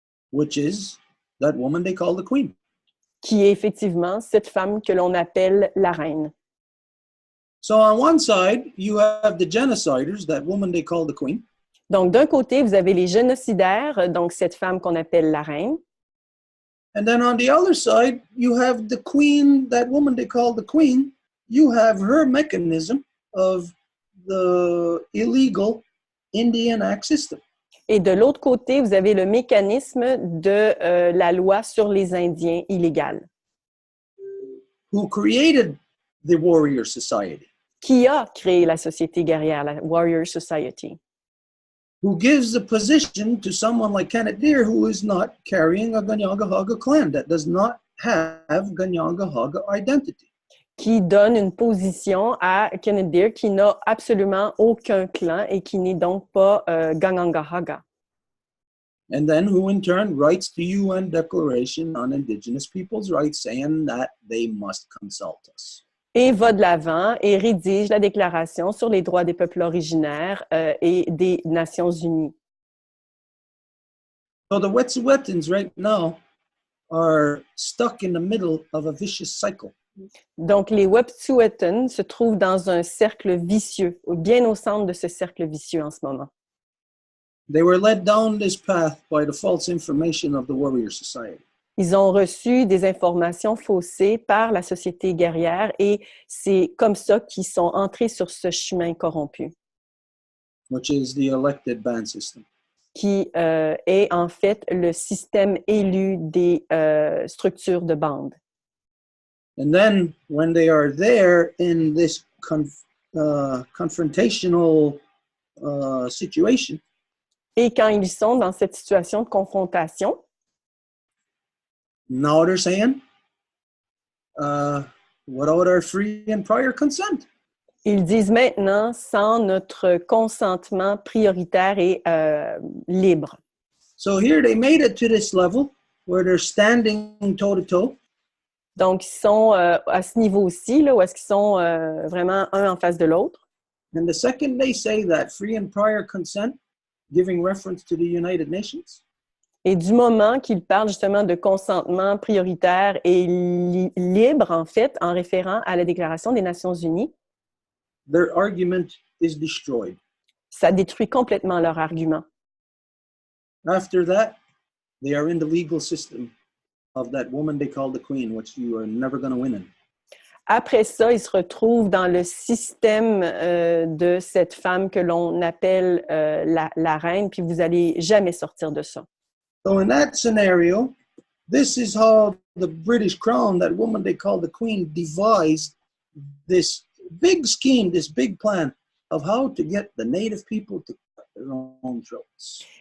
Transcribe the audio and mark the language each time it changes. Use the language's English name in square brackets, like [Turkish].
[English] Which is that woman they call the queen. [French] qui est effectivement cette femme que l'on appelle la reine. [English] So on one side, you have the genociders, that woman they call the queen. [French] Donc, d'un côté, vous avez les génocidaires, donc cette femme qu'on appelle la reine. [English] And then on the other side, you have the queen, that woman they call the queen. You have her mechanism of the illegal Indian Act system. [French] Et de l'autre côté, vous avez le mécanisme de la loi sur les Indiens illégale, [English] Who created the warrior society, [French] qui a créé la société guerrière, la Warrior Society, [English] who gives the position to someone like Kenneth Deer, who is not carrying a Ganyangahaga clan, that does not have Ganyangahaga identity. [French] qui donne une position à Kenneth Deer qui n'a absolument aucun clan et qui n'est donc pas Ganyangahaga. [English] And then who in turn writes the UN Declaration on Indigenous Peoples' Rights saying that they must consult us. [French] Et va de l'avant et rédige la déclaration sur les droits des peuples originaires et des Nations Unies. [English] So the Wet'suwet'ens right now are stuck in the middle of a vicious cycle. [French] Donc, les Wet'suwet'en se trouvent dans un cercle vicieux, bien au centre de ce cercle vicieux en ce moment. [English] They were led down this path by the false information of the warrior society. [French] Ils ont reçu des informations faussées par la société guerrière et c'est comme ça qu'ils sont entrés sur ce chemin corrompu, [English] Which is the elected band system. [French] qui est en fait le système élu des structures de bande. [English] And then when they are there in this confrontational situation, [French] Et quand ils sont dans cette situation de confrontation, [English] now they're saying, without our free and prior consent. [French] ils disent maintenant sans notre consentement prioritaire et libre. [English] So here they made it to this level where they're standing toe to toe. [French] Donc, ils sont à ce niveau-ci, là, où est-ce qu'ils sont vraiment un en face de l'autre. [English] And the second they say that free and prior consent, giving reference to the United Nations, [French] Et du moment qu'ils parlent justement de consentement prioritaire et libre, en fait, en référant à la Déclaration des Nations Unies, [English] their argument is destroyed. [French] ça détruit complètement leur argument. [English] After that, they are in the legal system of that woman they call the queen, which you are never going to win in. [French] Après ça, ils se retrouvent dans le système de cette femme que l'on appelle la reine, puis vous n'allez jamais sortir de ça. [English] So in that scenario, this is how the British Crown, that woman they call the queen, devised this big scheme, this big plan of how to get the native people to cut their own throats.